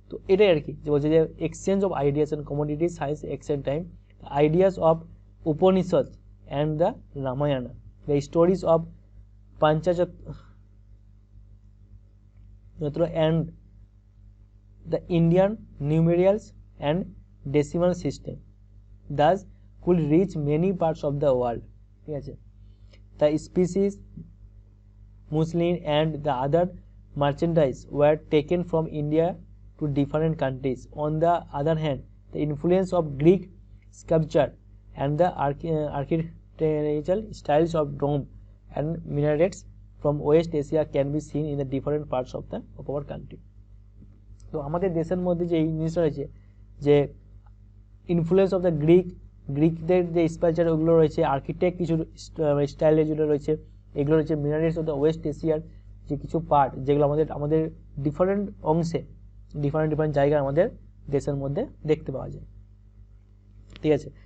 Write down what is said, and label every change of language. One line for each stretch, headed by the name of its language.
Bangla: তো এটাই আর কি, যে বলছে যে
English: exchange of ideas and commodities science exchange time, ideas of Upanishad and the Ramayana, the stories of Panchatantra and the Indian numerals and decimal system thus could reach many parts of the world,
Bangla: ঠিক আছে।
English: The species, muslin and the other merchandise were taken from India to different countries. On the other hand, the influence of Greek sculpture and the architectural styles of Rome and minarets from West Asia can be seen in the different parts of our country.
Bangla: তো আমাদের দেশের মধ্যে যে এই জিনিসটা রয়েছে, যে influence of the গ্রিকদের যে স্কালচার ওগুলো রয়েছে, আর্কিটেক্ট কিছু স্টাইলে যেগুলো রয়েছে এগুলো রয়েছে, মিনারেটস অফ দ্য ওয়েস্ট এশিয়ার যে কিছু পার্ট যেগুলো আমাদের ডিফারেন্ট অংশে ডিফারেন্ট জায়গায় আমাদের দেশের মধ্যে দেখতে পাওয়া যায়, ঠিক আছে।